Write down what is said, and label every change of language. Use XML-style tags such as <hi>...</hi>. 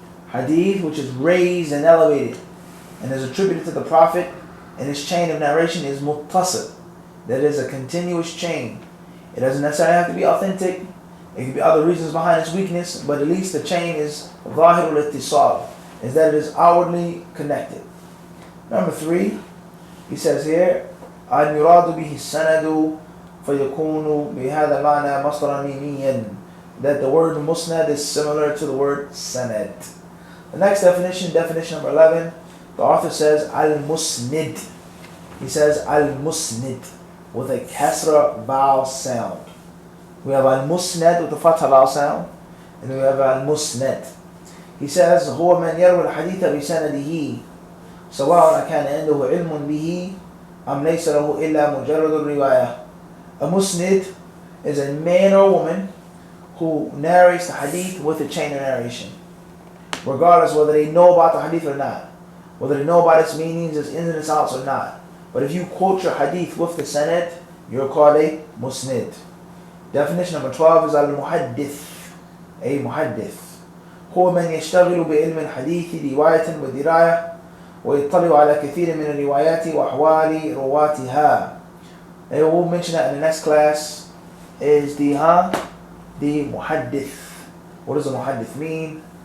<en>Hadith which is raised and elevated and is attributed to the Prophet, and his chain of narration is muttasil. That is a continuous chain. It doesn't necessarily have to be authentic. It could be other reasons behind its weakness, but at least the chain is</en> <ar>zahirul ittisal,</ar> <en>is that it is outwardly connected. Number 3, he says here,</en> <ar>أن يراد به السند فيكون بهذا المعنى مصدرا ميميا.</ar> <en>That the word musnad is similar to the word sanad. The next definition number 11, the author says al-musnid. He says al-musnid with a kasra vowel sound. We have al-musnad with the fatha vowel sound, and we have al-musnad. He says</en> <ar>هو من يروي الحديث بسنده سواء كان عنده علم به أم ليس له إلا مجرد الرواية.</ar> <en>A musnid is a man or woman who narrates the hadith with a chain of narration, regardless whether they know about the hadith or not, whether they know about its meanings, its ins and its outs or not. But if you quote your hadith with the sanad, you're called a musnid. Definition number 12 is al-muhaddith.</en> <ar>A muhaddith هو من يشتغل بعلم الحديث رواية ودراية ويطلع على كثير من الروايات وأحوال رواتها.</ar> <en>And we'll mention that in the next class is the muhaddith. What does a muhaddith mean?</en>